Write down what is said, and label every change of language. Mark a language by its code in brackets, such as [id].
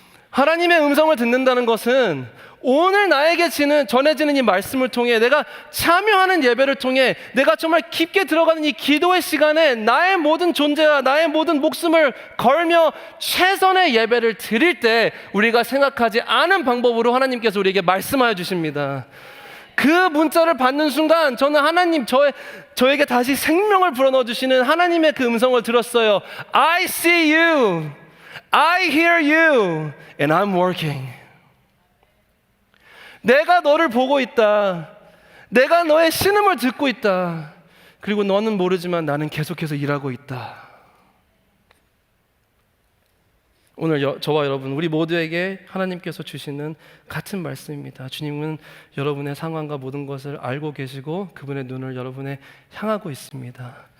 [ko] 하나님의 음성을 듣는다는 것은 오늘 나에게 전해지는 이 말씀을 통해, 내가 참여하는 예배를 통해, 내가 정말 깊게 들어가는 이 기도의 시간에 나의 모든 존재와 나의 모든 목숨을 걸며 최선의 예배를 드릴 때 우리가 생각하지 않은 방법으로 하나님께서 우리에게 말씀하여 주십니다. 그 문자를 받는 순간 저는 하나님 저에게 다시 생명을 불어넣어 주시는 하나님의 그 음성을 들었어요. [en] I see you, I hear you, and I'm working. [ko] 내가 너를 보고 있다. 내가 너의 신음을 듣고 있다. 그리고 너는 모르지만 나는 계속해서 일하고 있다. 오늘 저와 여러분, 우리 모두에게 하나님께서 주시는 같은 말씀입니다. 주님은 여러분의 상황과 모든 것을 알고 계시고 그분의 눈을 여러분에 향하고 있습니다.